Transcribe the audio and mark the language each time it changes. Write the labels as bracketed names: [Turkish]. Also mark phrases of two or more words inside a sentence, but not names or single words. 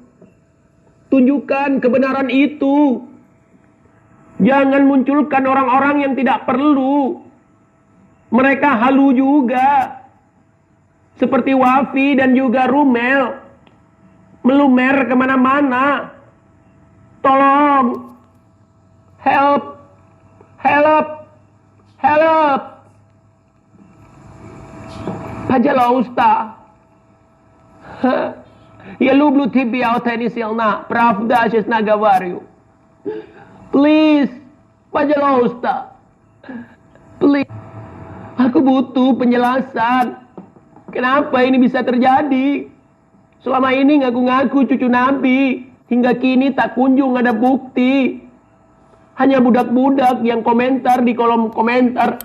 [Indonesian] Tunjukkan kebenaran itu. Jangan munculkan orang-orang yang tidak perlu. Mereka halu juga. Seperti Wafi dan juga Rumel. Melumer kemana-mana. Tolong. Help. [Russian] Пожалуйста. Я люблю тебя, очень сильно. Правда, честно говорю. Please. Пожалуйста. Please. [Indonesian] Aku butuh penjelasan. Kenapa ini bisa terjadi? Selama ini ngaku-ngaku cucu Nabi. Hingga kini tak kunjung ada bukti. Hanya budak-budak yang komentar di kolom komentar.